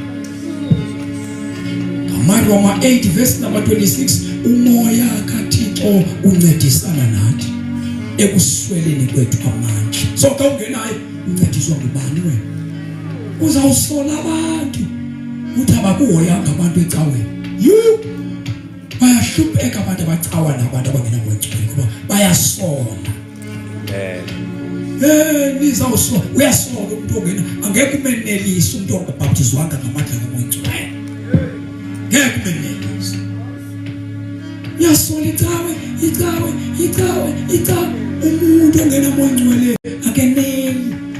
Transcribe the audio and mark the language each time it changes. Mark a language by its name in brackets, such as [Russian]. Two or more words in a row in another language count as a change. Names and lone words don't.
[Xhosa] Roma 8 [English] verse number 26 [Xhosa] umoya kaThixo uncedisana nathi ekusweleni kwethu amandla. So xa ungenayo uncediswa ngubani wena? Uzawusola abantu uthi abakuhoyanga abantu ecaweni. Bayahlupheka abantu abacawa nabantu abangenamoya oyingcwele ngoba bayasola. Nizawusola uyasola umuntu ongena angeke umenelise umuntu ongabhaptizwanga ngamandla kamoya oyingcwele. Ngeke umenelise. Uyasola icawe umuntu ongenamoya oyingcwele akeneli.